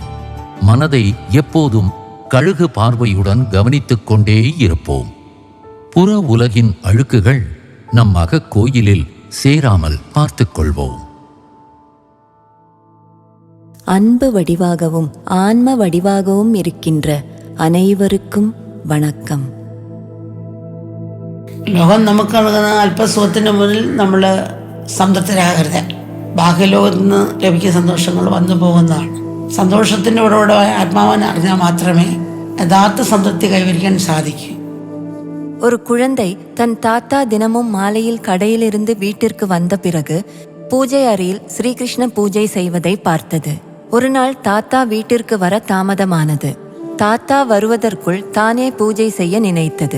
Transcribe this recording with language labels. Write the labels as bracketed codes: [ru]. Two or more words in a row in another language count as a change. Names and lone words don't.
[ta] மனதை எப்போதும் கழுகு பார்வையுடன் கவனித்துக் கொண்டே இருப்போம். புற உலகின் அழுக்குகள் நம் அகக் கோயிலில் சேராமல் பார்த்துக் கொள்வோம். அன்பு வடிவாகவும் ஆன்ம வடிவாகவும் இருக்கின்ற அனைவருக்கும் வணக்கம். [ml] ലോകം നമുക്ക് നൽകുന്ന അല്പസുഖത്തിന് മുന്നിൽ നമ്മൾ സംതൃപ്തരാകരുത്. ബാഹ്യലോകത്ത് നിന്ന് ലഭിക്കുന്ന സന്തോഷങ്ങൾ വന്നു പോകുന്നതാണ്. സന്തോഷത്തിൻ്റെ ഉറവിടമായ ആത്മാവിനെ അറിഞ്ഞാൽ മാത്രമേ യഥാർത്ഥ സംതൃപ്തി കൈവരിക്കാൻ സാധിക്കൂ. [ta] ஒரு குழந்தை தன் தாத்தா தினமும் மாலையில் கடையிலிருந்து வீட்டிற்கு வந்த பிறகு பூஜை அறையில் ஸ்ரீகிருஷ்ண பூஜை செய்வதை பார்த்தது. ஒரு நாள் தாத்தா வீட்டிற்கு வர தாமதமானது. தாத்தா வருவதற்குள் தானே பூஜை செய்ய நினைத்தது.